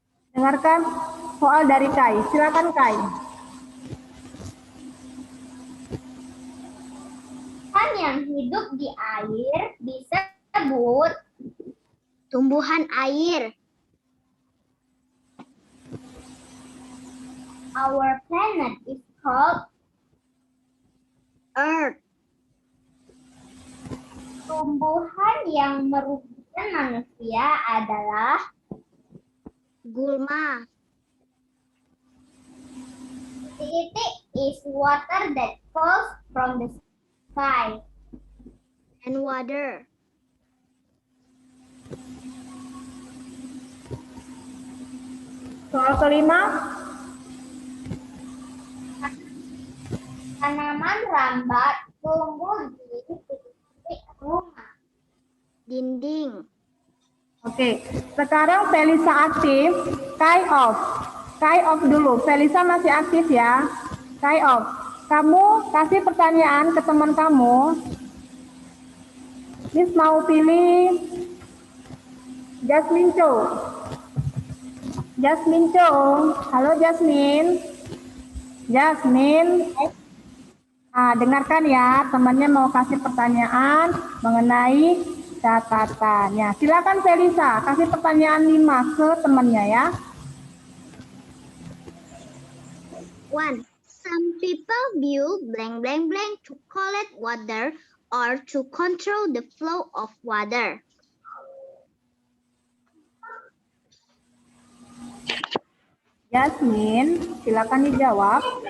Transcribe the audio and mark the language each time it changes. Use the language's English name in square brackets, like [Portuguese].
[Indonesian] Dengarkan soal dari Kai. Silakan Kai. Tumbuhan yang hidup di air disebut tumbuhan air. [English] Our planet is called Earth. [Indonesian] Tumbuhan yang merugikan manusia adalah gulma. [English] Titik is water that falls from the sky and water. [Indonesian] Soal kelima. Tanaman rambat tumbuh di titik rumah. Dinding. Oke, sekarang Felisa aktif. Kai off. Kai off dulu. Felisa masih aktif ya. Kai off. Kamu kasih pertanyaan ke teman kamu. Miss mau pilih Jasmine Cho. Jasmine Cho. Halo Jasmine. Jasmine. Nah, dengarkan ya, temannya mau kasih pertanyaan mengenai catatannya. Silakan Felisa, kasih pertanyaan 5 ke temannya ya. 1. [English] Some people view blank blank blank to collect water or to control the flow of water. [Indonesian] Jasmine, silakan dijawab.